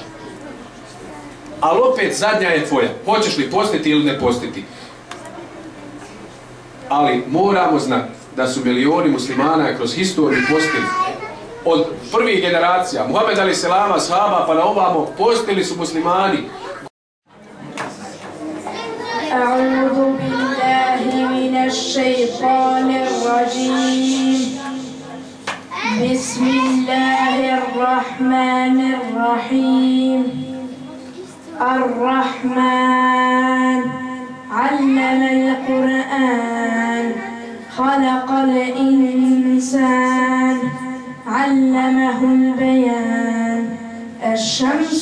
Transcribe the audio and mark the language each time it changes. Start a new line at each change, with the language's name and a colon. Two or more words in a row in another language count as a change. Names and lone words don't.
Bosnian: Ali opet zadnja je tvoja, hoćeš li postiti ili ne postiti. Ali moramo znati da su milioni muslimana kroz historiju postili. Od prvih generacija, Muhammed a.s. sahaba pa na ovamo, postili su muslimani.
Arabic: أعوذ بالله من الشيطان الرجيم بسم الله الرحمن الرحيم الرحمن علم القرآن خلق الإنسان علمه البيان الشمس